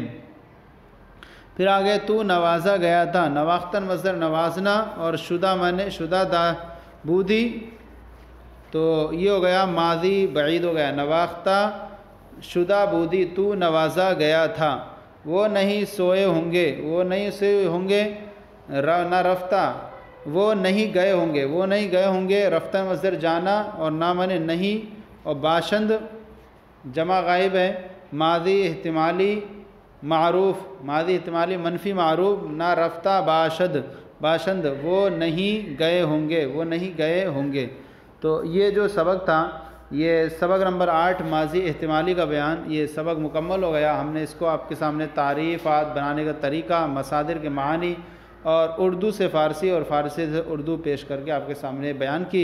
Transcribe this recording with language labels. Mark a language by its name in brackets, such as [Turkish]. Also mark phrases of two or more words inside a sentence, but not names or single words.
[Urdu] پھر آگے تو نوازا گیا تھا، نواختن مصدر نوازنا، اور شدہ مانے شدہ دا بودھی، تو یہ ہو گیا ماضی بعید ہو گیا، [Persian] نواختہ شدہ بودھی [Urdu] تو نوازا گیا تھا۔ وہ نہیں سوئے ہوں گے، وہ نہیں سوئے ہوں گے، [Persian] نہ رفتہ، [Urdu] وہ نہیں گئے ہوں گے، وہ نہیں گئے ہوں گے، رفتہ مصدر جانا، اور نہ مانے نہیں، اور باشند جمع غائب ہے، ماضی احتمالی معروف، ماضی احتمالی منفی معروف، [Persian] نہ رفتہ باشند، [Urdu] وہ نہیں گئے ہوں گے، وہ نہیں گئے ہوں گے۔ تو یہ جو سبق تھا، یہ سبق نمبر 8 ماضی احتمالی کا بیان، یہ سبق مکمل ہو گیا۔ ہم نے اس کو آپ کے سامنے تعریفات بنانے کا طریقہ، مصادر کے معانی، اور اردو سے فارسی اور فارسی سے اردو پیش کر کے آپ کے سامنے بیان کی۔